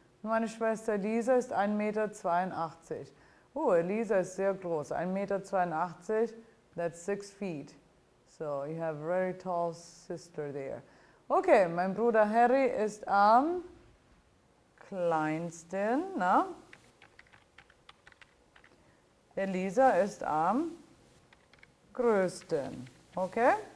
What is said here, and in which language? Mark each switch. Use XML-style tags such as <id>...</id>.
<de>Meine Schwester Lisa ist 1,82 Meter. Oh, Lisa ist sehr groß, 1,82 Meter.</de> <en>That's 6 feet. So you have a very tall sister there.</en> <de>Okay, mein Bruder Harry ist am kleinsten. Na? Elisa ist am größten. Okay?</de>